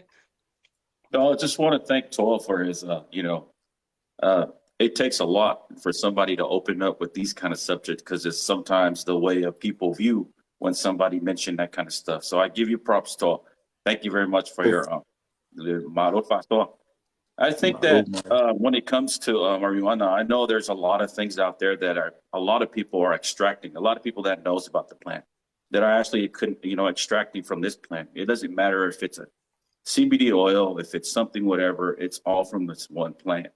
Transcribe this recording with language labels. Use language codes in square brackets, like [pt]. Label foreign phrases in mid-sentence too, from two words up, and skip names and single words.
[en] No, I just want to thank Toa for his, uh, it takes a lot for somebody to open up with these kind of subjects because it's sometimes the way of people view when somebody mentioned that kind of stuff. So I give you props, Toa. Thank you very much for Oh, your marofa, Toa. I think Maro, that man. when it comes to marijuana, I know there's a lot of things out there that are a lot of people are extracting. A lot of people that knows about the plant that are actually extracting from this plant. It doesn't matter if it's a CBD oil, if it's something whatever, it's all from this one plant.